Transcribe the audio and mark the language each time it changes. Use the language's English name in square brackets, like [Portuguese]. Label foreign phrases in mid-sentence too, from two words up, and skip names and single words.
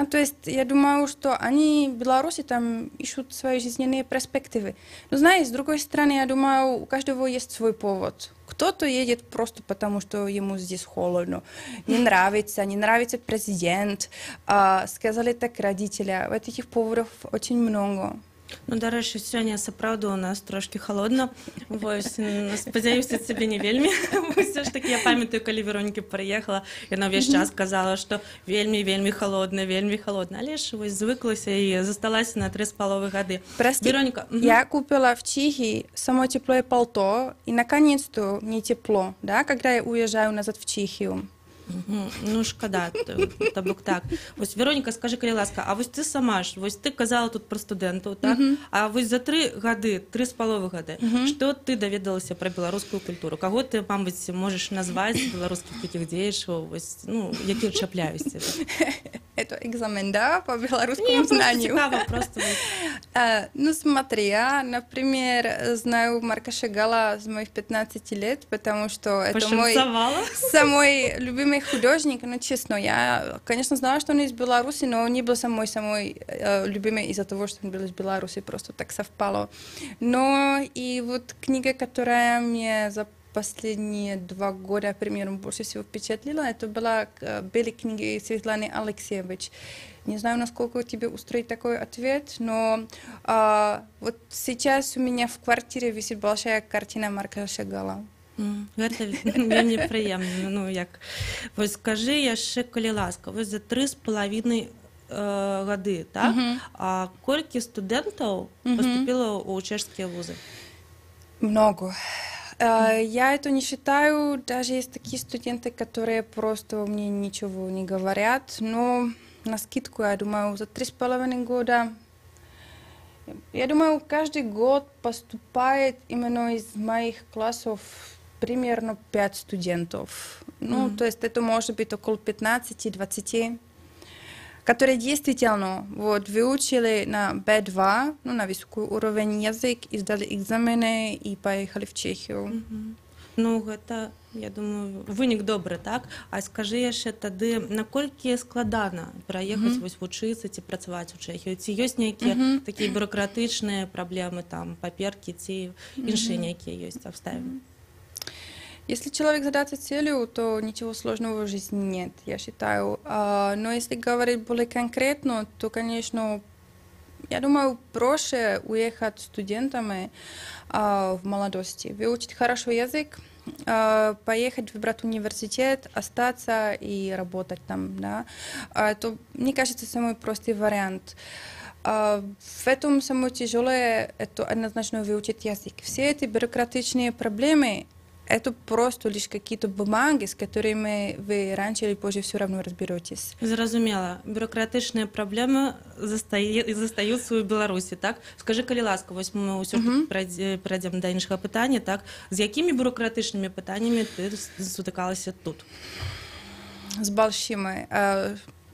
[Russian] То есть я думаю, что они, белорусы, там ищут свои жизненные перспективы. Но знаешь, с другой стороны, я думаю, у каждого есть свой повод. Кто-то едет просто потому, что ему здесь холодно, не нравится президент, сказали так родители. Вот этих поводов очень много. [Belarusian] Ну, дарэчы, сёння сапраўды у нас трошки холодно. Вось, спадзяюся, цябе не вельмі. Усё ж таки, я памятаю, калі Вероніка прыехала, яна ўвесь час казала, што вельмі холодно, але ж вось звыклася і засталася на 3,5 гады. [Russian] Прости, Вероника, я купила в Чехии само теплое пальто, и наконец-то не тепло, да, когда я уезжаю назад в Чехию. [Belarusian] Ну, шкада, то бок так. Вось, Вероніка, скажи, калі ласка, а вось ты сама ж, вось ты казала тут пра студэнтаў, так? А вось за 3,5 гады, што ты даведалася пра беларускую культуру? Каго ты, мабыць, можаш назваць беларускіх такіх дзеячаў, вось, ну, які чапляюся? [Russian] Это экзамен, да, по белорусскому знанию? [Belarusian] Цікаво, просто. [Russian] Ну, смотри, я, например, знаю Марка Шагала с моих 15 лет, потому что это мой самый любимый художник. Ну, честно, я, конечно, знала, что он из Беларуси, но он не был самой любимый из-за того, что он был из Беларуси, просто так совпало. Но и вот книга, которая мне за последние 2 года примерно больше всего впечатлила, это была «Белые книги» Светланы Алексеевич. Не знаю, насколько тебе устроить такой ответ, но вот сейчас у меня в квартире висит большая картина Марка Шагала. [Belarusian] Гэта вельмі прыемна. Ну, як. Вось скажы яшчэ, калі ласка, вось за 3,5 гады, так? А колькі студэнтаў поступила ў чэшскія вузы? [Russian] Много. Я это не считаю, даже есть такие студенты, которые просто мне ничего не говорят, но наскидку, я думаю, за 3,5 года, я думаю, каждый год поступает именно из моих классов примерно 5 студентов. Ну, то есть это может быть около 15-20, которые действительно вот, выучили на B2, ну, на высокий уровень язык, и сдали экзамены и поехали в Чехию. [Belarusian] Ну, гэта, я думаю, вынік добры, так? А скажы яшчэ тады, наколькі складана пераехаць вось вучыцца ці працаваць у Чэхію? Ці ёсць нейкія такія бюрократычныя праблемы, там, паперкі ці іншыя нейкія ёсць абставіны? [Russian] Если человек задается целью, то ничего сложного в жизни нет, я считаю. Но если говорить более конкретно, то, конечно, я думаю, проще уехать студентами в молодости, выучить хорошо язык, поехать, выбрать университет, остаться и работать там. Да? Это, мне кажется, самый простой вариант. В этом самое тяжелое – это однозначно выучить язык. Все эти бюрократичные проблемы – это просто лишь какие-то бумаги, с которыми вы раньше или позже все равно разберетесь. [Belarusian] Зразумела. [Russian] Бюрократичные проблемы [Belarusian] застаюцца ў Беларусі, так? Скажи, калі ласка, вось мы ўсё перайдзем да іншага пытання, так? З якімі бюрократычнымі пытаннямі ты сутыкалася тут? [Russian] С большими.